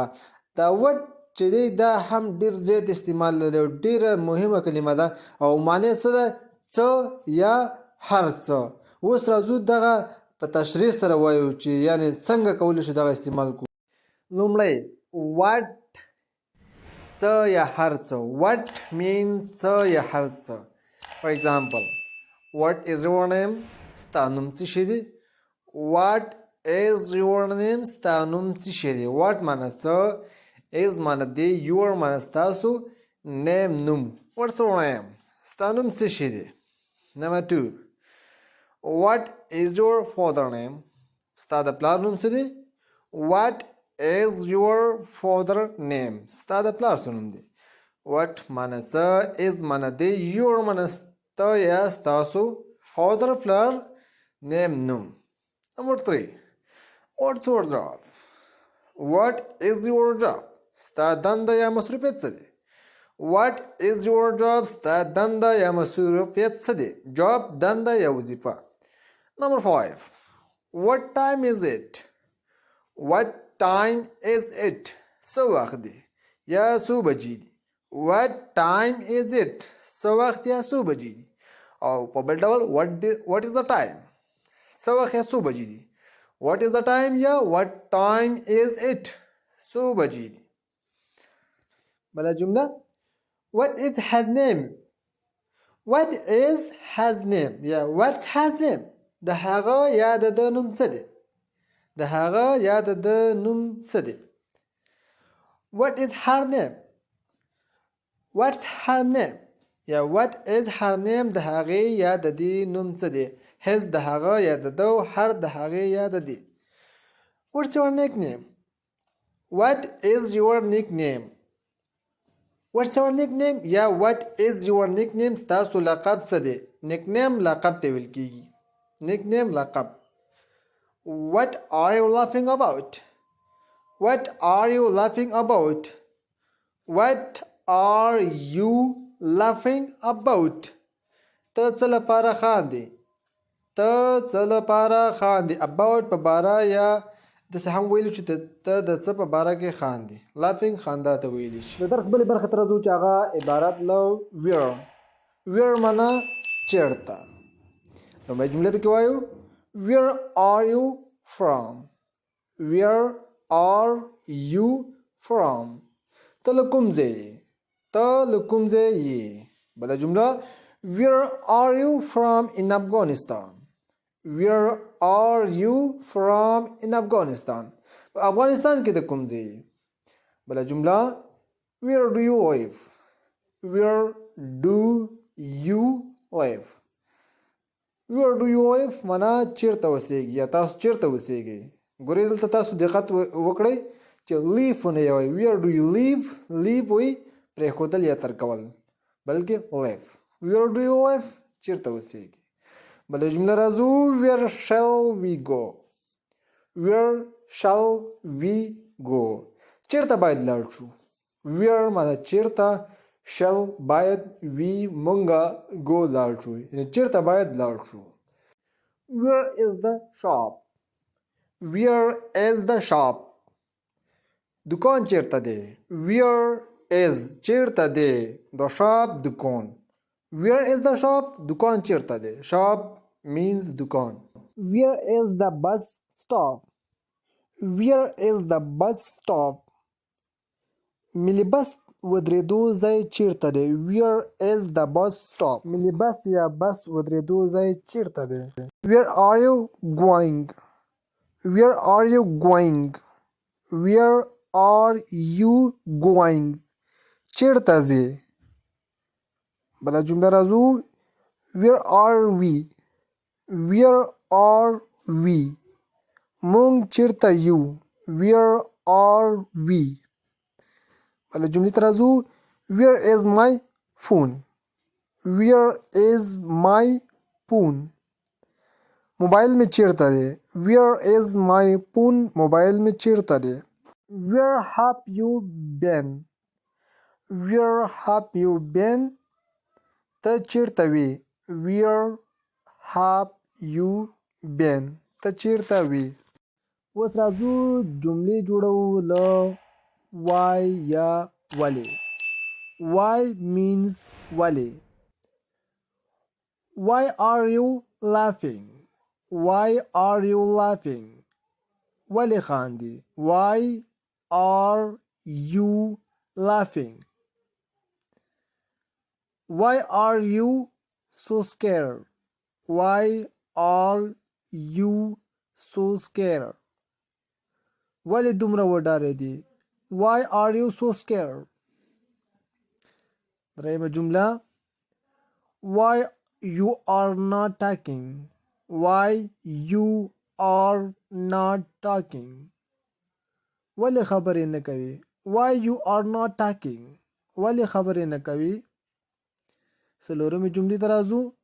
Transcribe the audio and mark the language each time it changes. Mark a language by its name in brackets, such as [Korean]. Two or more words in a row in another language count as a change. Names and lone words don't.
[Pashto] دا وټ چې دی دا هم ډیر زیات استعمال لري او ډیره مهمه کلمه ده او معنی څه ده؟ څه یا هر څه. اوس راځو دغه په تشریح سره وایو چې یعنی څنګه کولی شو دغه استعمال کړو. لومړی what، څه یا هر څه. [English] what means [Pashto] څه یا هر څه. [English] for example what is your name؟ [Pashto] ستا نوم څه شی دی؟ [English] what is your name؟ [Pashto] ستا نوم څه شی دی؟ what معنی څه، is معنی دی، your معنی ستاسو، name نوم. [English] what's your name؟ [Pashto] ستا نوم څه شی دی؟ [English] number 2 what is your father name؟ [Pashto] ستا د پلار نوم څه دی؟ [English] what is your father name؟ [Pashto] ستا د پلار څه نوم دی؟ what معنی څه، is معنی دی، your معنی ستا یا ستاسو، father پلار، name نوم. [English] number 3 what's your job؟ what is your job؟ [Pashto] ستا دنده یا مصروفیت څه دی؟ [English] what is your job؟ [Pashto] ستا دنده یا مصروفیت څه دی؟ job دنده یا وظیفه. [English] number 5 what time is it؟ what time is it؟ [Pashto] څه وخت دی یا څو بجې دي؟ [English] what time is it؟ [Pashto] څه وخت یا څو بجې دي؟ او په بل ډول [English] what is the time؟ [Pashto] څه وخت یا څو بجې دي؟ [English] what is the time یا what time is it؟ [Pashto] څو بجې دي؟ بله جمله [English] what is his name؟ what is his name یا what's his name؟ [Pashto] د هغه یا د ده نوم څه دی؟ د هغه یا د ده نوم څه دی؟ [English] what is her name؟ what's her name یا what is her name؟ [Pashto] د هغې یا د دې نوم څه دی؟ his د هغه یا د ده، her د هغې یا د دې. [English] what's your nickname؟ what is your nickname؟ what's your nickname یا what is your nickname؟ [Pashto] ستاسو لقب څه دی؟ nickname لقب ته ویل کیږي. nickname لقب. [English] what are you laughing about؟ what are you laughing about؟ what are you laughing about؟ [Pashto] ته څه لپاره خاندې؟ ته څه لپاره خاندې؟ about په باره یا داسې هم ویلو چې ته د څه په باره کې خاندې. laughing خندا ته ویلی شي. د درس بلې برخې ته راځو چې هغه عبارت له where. where معنی چېرته. لومړۍ جمله پکې وایو [English] where are you from؟ where are you from؟ [Pashto] ته له کوم ځای یې؟ ته له کوم ځای یې؟ بله جمله [English] where are you from in Afghanistan؟ where are you from in Afghanistan [Pashto] په افغانستان کې د کوم ځای بله جمله [English] where do you live where do you live where do you live [Pashto] معنا چیرته اوسېږي یا تاسو چیرته اوسېږئ ګورئ دلته تاسو دقت وکړئ چې live ونه یوئ [English] where do you live live [Pashto] وایي پرېښودل یا ترکول بلکې [English] live where do you live [Pashto] چیرته اوسېږي بله جمله راځو [English] where shall we go where shall we go [Pashto] چیرته باید لاړ شو [English] where [Pashto] معنا چیرته shall باید we مونږه go لاړ شو یعنې چیرته باید لاړ شو [English] where is the shop where is the shop [Pashto] دکان چیرته دی [English] where is [Pashto] چیرته دی [English] the shop دکان where is the shop [Pashto] دکان چیرته دی [English] shop means دکان where is the bus stop where is the bus stop [Pashto] ملي بس ودرېدو ځای چیرته دی [English] where is the bus stop [Pashto] ملي بس یا بس ودرېدو ځای چیرته دی [English] where are you going where are you going where are you going [Pashto] چیرته ځې بله جمله راځو [English] where are we where are we [Pashto] مونږ چیرته یو [English] where are we [Pashto] بله جملې ته راځو [English] where is my phone where is my phone [Pashto] موبایل مې چیرته دی [English] where is my phone [Pashto] موبایل مې چیرته دی [English] where have you been where have you been [Pashto] ته چیرته وې where have you been ته چیرته وې اوس راځو جملې جوړو له why یا ولې [English] why means [Pashto] ولې [English] why are you laughing why are you laughing [Pashto] ولې خاندي [English] why are you laughing why are you so scared why are you so scared [Pashto] ولې دومره وډارېدې [English] why are you so scared [Pashto] درېیمه جمله [English] why you are not talking why you are not talking [Pashto] ولې خبرې نه کوي [English] why you are not talking [Pashto] ولې خبرې نه کوي څلورمې جملې ته راځو